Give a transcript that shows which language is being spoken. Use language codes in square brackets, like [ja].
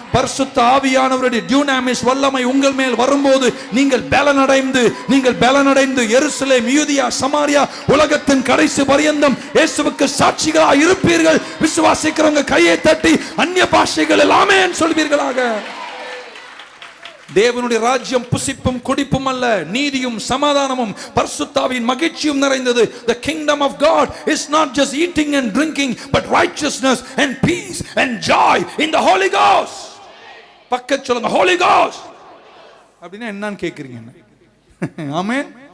[ta] பரிசுத்த ஆவியானவருடைய டியூனாமிஸ் வல்லமை உங்கள் மேல் வரும்போது நீங்கள் பலனடைந்து எருசலேம், யூதியா, சமாரியா, உலகத்தின் கடைசி பரியந்தம் இயேசுவுக்கு சாட்சிகளாக இருப்பீர்கள். விசுவாசிக்கிறவங்க கையை தட்டி அந்நிய பாஷைகளில் ஆமென் சொல்வீர்களாக. தேவனுடைய ராஜ்யம் புசிப்பும் குடிப்பும் அல்ல, நீதியும் சமாதானமும் பரிசுத்தாவின் மகிழ்ச்சியும் நிறைந்தது. [en] The kingdom of God is not just eating and drinking, but righteousness and peace and joy in the Holy Ghost. [ta] பக்கத்து சொல்லுங்க, Holy Ghost அப்படின்னா என்னன்னு கேக்குறீங்க? ஆமென்.